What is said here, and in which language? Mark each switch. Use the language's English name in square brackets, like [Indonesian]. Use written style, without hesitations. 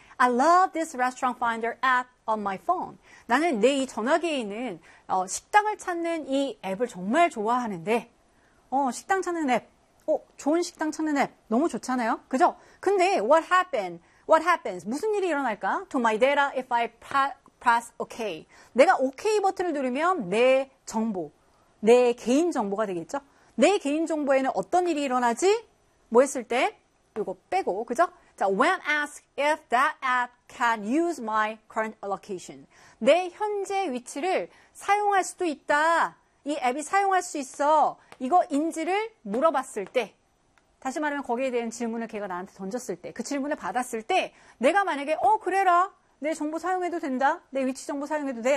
[English] I love this restaurant finder app on my phone. [Korean] 나는 내 이 전화기에 있는 식당을 찾는 이 앱을 정말 좋아하는데 식당 찾는 앱, 좋은 식당 찾는 앱 너무 좋잖아요. 그죠? 근데 [English] What happens? [Korean] 무슨 일이 일어날까? [English] To my data if I press OK. [Korean] 내가 OK 버튼을 누르면 내 정보, 내 개인 정보가 되겠죠? 내 개인 정보에는 어떤 일이 일어나지? 뭐 했을 때? 이거 빼고, 그죠? [English] 자, when asked if that app can use my current location. [Korean] 내 현재 위치를 사용할 수도 있다. 이 앱이 사용할 수 있어. 이거 인지를 물어봤을 때. 다시 말하면 거기에 대한 질문을 걔가 나한테 던졌을 때. 그 질문을 받았을 때. 내가 만약에, 그래라. 내 정보 사용해도 된다. 내 위치 정보 사용해도 돼.